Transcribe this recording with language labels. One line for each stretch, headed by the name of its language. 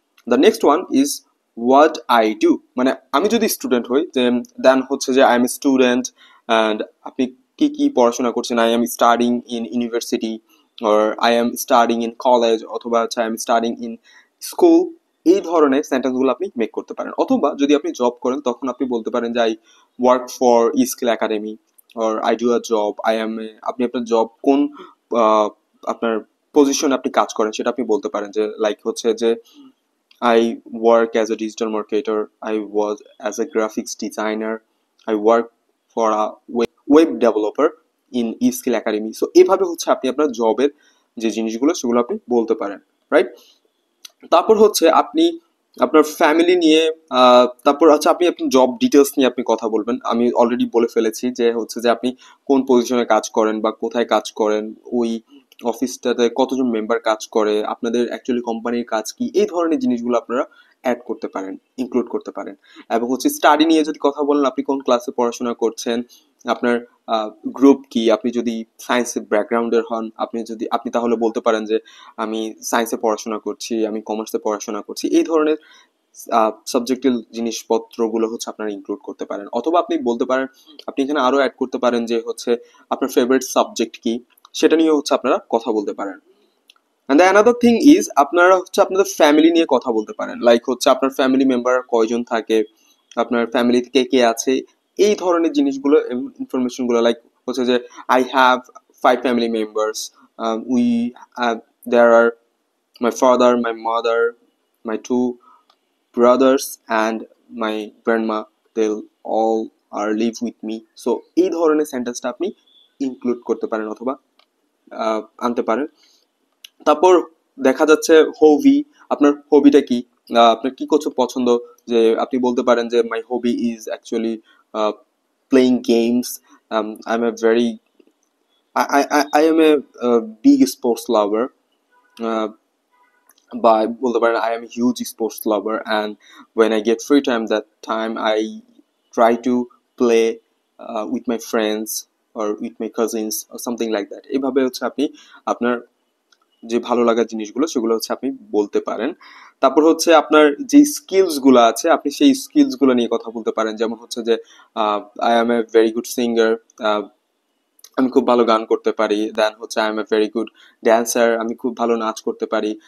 English: the next one is what I do,
Bangla: মানে আমি যদি স্টুডেন্ট হই
English: then যে I am student, and
Bangla: আপনি কি কি পড়াশোনা করছেন,
English: I am studying in university, or I am studying in college, অথবা I am studying in school.
Bangla: এই ধরনের সেন্টেন্সগুলো আপনি মেক করতে পারেন। অথবা যদি আপনি জব করেন তখন আপনি বলতে পারেন যে
English: I work for e skill academy, or I do a job, I am a,
Bangla: আপনি আপনার জব কোন আপনার পজিশনে আপনি কাজ করেন সেটা আপনি বলতে পারেন। যে লাইক যে
English: I work as a digital marketer, I was as a graphics designer, I work for a web developer in eSkill Academy.
Bangla: So এভাবে আপনি আপনার জবের যে জিনিসগুলো সেগুলো আপনি বলতে পারেন, রাইট। তারপর আপনি আপনার ফ্যামিলি নিয়ে, তারপর আপনি আপনার জব ডিটেলস নিয়ে আপনি কথা বলবেন। আমি অলরেডি বলে ফেলেছি যে যে আপনি কোন পজিশনে কাজ করেন বা কোথায় কাজ করেন, ওই অফিসটাতে কতজন মেম্বার কাজ করে, আপনাদের অ্যাকচুয়ালি কোম্পানির কাজ কি, এই ধরনের জিনিসগুলো আপনারা অ্যাড করতে পারেন, ইনক্লুড করতে পারেন। এবং স্টাডি নিয়ে যদি কথা বলেন, আপনি কোন ক্লাসে পড়াশোনা করছেন, আপনার গ্রুপ কি, আপনি যদি সায়েন্সের ব্যাকগ্রাউন্ডের হন, আপনি তাহলে বলতে পারেন যে আমি সায়েন্সে পড়াশোনা করছি, আমি কমার্সে পড়াশোনা করছি, এই ধরনের সাবজেক্টের জিনিসপত্রগুলো আপনারা ইনক্লুড করতে পারেন। অথবা আপনি বলতে পারেন, আপনি এখানে আরো অ্যাড করতে পারেন যে আপনার ফেভারিট সাবজেক্ট কি, সেটা নিয়ে আপনারা কথা বলতে পারেন।
English: and the another thing is
Bangla: আপনারা আপনাদের ফ্যামিলি নিয়ে কথা বলতে পারেন। লাইক আপনার ফ্যামিলি মেম্বার কয়জন থাকে, আপনার ফ্যামিলিতে কে কে আছে, এই ধরনের জিনিসগুলো, ইনফরমেশন গুলো। লাইক যে
English: I have 5 family members, we there are my father, my mother, my two brothers, and my grandma. They'll all are live with me.
Bangla: So এই ধরনের সেন্টেন্সটা আপনি ইনক্লুড করতে পারেন অথবা আনতে পারেন। তারপর দেখা যাচ্ছে হবি, আপনার হবিটা কি, আপনার কি করতে পছন্দ, যে আপনি বলতে পারেন যে
English: My hobby is actually playing games, I am a very I am a big sports lover, বা বলতে পারেন I am a huge sports lover, and when I get free time, that time I try to play with my friends or with my cousins or something like that.
Bangla: এইভাবে হচ্ছে আপনি আপনার যে ভালো লাগার জিনিসগুলো সেগুলো হচ্ছে আপনি বলতে পারেন। তারপর হচ্ছে আপনার যে স্কিলস গুলো আছে আপনি সেই স্কিলস গুলো নিয়ে কথা বলতে পারেন, যেমন হচ্ছে যে
English: I am a very good singer,
Bangla: আমি খুব ভালো গান করতে পারি। দেন হচ্ছে
English: I am a very good dancer,
Bangla: আমি খুব ভালো নাচ করতে পারি।